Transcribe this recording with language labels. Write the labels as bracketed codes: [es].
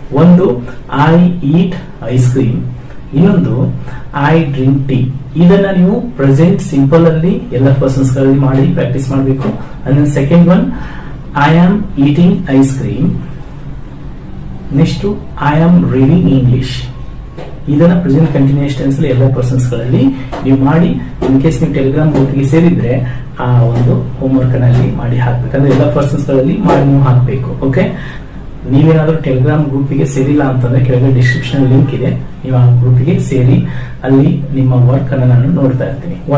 [en] ಒಂದು, I eat ice cream. ಇನ್ನೊಂದು, I drink tea. [kn] ಇದನ್ನ ನೀವು ಪ್ರೆಸೆಂಟ್ ಸಿಂಪಲ್ ಅಲ್ಲಿ ಎಲ್ಲ ಪರ್ಸನ್ಸ್ ಗಳಲ್ಲಿ ಮಾಡಿ ಪ್ರಾಕ್ಟೀಸ್ ಮಾಡಬೇಕು. [en] And second one, I am eating ice cream. Next, I am reading English. [kn] ಇದನ್ನ ಪ್ರೆಸೆಂಟ್ ಕಂಟಿನ್ಯೂಸ್ ಟೆನ್ಸ್ ಎಲ್ಲ ಪರ್ಸನ್ಸ್ ಗಳಲ್ಲಿ ನೀವು ಮಾಡಿ. ಇನ್ ಕೇಸ್ ನೀವು ಟೆಲಿಗ್ರಾಮ್ ಗ್ರೂಪ್ ಗೆ ಸೇರಿದ್ರೆ ಆ ಒಂದು ಹೋಮ್ವರ್ಕ್ ನಲ್ಲಿ ಮಾಡಿ ಹಾಕ್ಬೇಕು. ಅಂದ್ರೆ ಎಲ್ಲ ಪರ್ಸನ್ಸ್ ಗಳಲ್ಲಿ ಮಾಡಿ ನೀವು ಹಾಕ್ಬೇಕು. ಓಕೆ, ನೀವೇನಾದ್ರೂ ಟೆಲಿಗ್ರಾಮ್ ಗ್ರೂಪ್ ಗೆ ಸೇರಿಲ್ಲ ಅಂತಂದ್ರೆ ಕೆಳಗೆ ಡಿಸ್ಕ್ರಿಪ್ಷನ್ ಲಿಂಕ್ ಇದೆ, ನೀವು ಆ ಗ್ರೂಪ್ ಗೆ ಸೇರಿ ಅಲ್ಲಿ ನಿಮ್ಮ ವರ್ಕ್ ಅನ್ನ ನಾನು ನೋಡ್ತಾ ಇರ್ತೀನಿ.